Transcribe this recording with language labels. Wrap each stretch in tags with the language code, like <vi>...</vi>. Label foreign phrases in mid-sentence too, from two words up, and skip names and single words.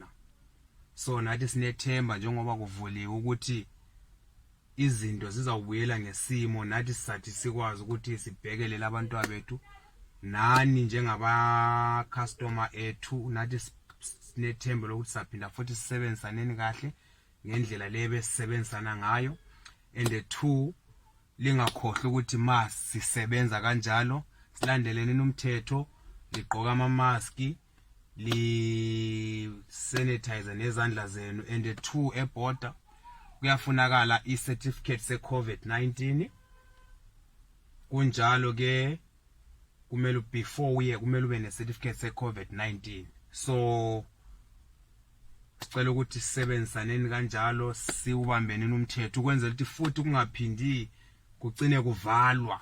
<nd>So nathi sinethemba njengoba kuvuliwe ukuthi izinto zizawubuyela ngesimo, nathi sisathi sikwazi ukuthi sibhekele labantu abethu nani njengaba customer ethu, nathi sinethemba lokuthi saphinda futhi sisebenzisaneni kahle ngendlela lebe sisebenzisana ngayo.</nd> <en>And the two,</en> <nd>lingakhohlwa ukuthi sisebenza kanjalo silandeleni umthetho, ligqoka ama-maski, li sanitize nezandla zenu.</nd> <en>And the two,</en> <nd>eborder kuyafunakala i-certificate se-COVID-19. Kunjalo ke kumele before uye kumele ube ne-certificate se-COVID-19. So sicela ukuthi sisebenzisaneni kanjalo, siubambeneni umthetho ukwenzela ukuthi futhi kungaphindi kugcine kuvalwa.</nd>